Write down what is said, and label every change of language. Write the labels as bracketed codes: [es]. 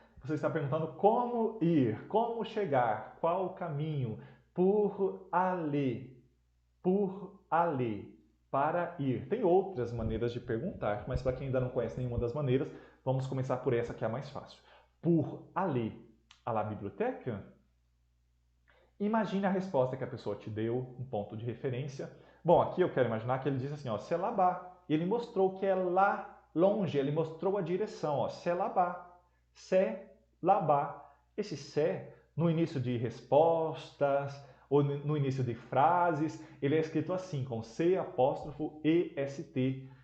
[pt] Você está perguntando como ir, como chegar, qual o caminho. [fr] Pour aller, [pt] para ir. Tem outras maneiras de perguntar, mas para quem ainda não conhece nenhuma das maneiras, vamos começar por essa que é a mais fácil. [fr] Pour aller à la bibliothèque. [pt] Imagine a resposta que a pessoa te deu, um ponto de referência. Bom, aqui eu quero imaginar que ele disse assim, ó, [fr] c'est là-bas. [pt] Ele mostrou que é lá longe, ele mostrou a direção, ó, c'est là-bas. [fr] C'est là-bas. [pt] Esse c'est, no início de respostas ou no início de frases, ele é escrito assim, com C apóstrofo EST.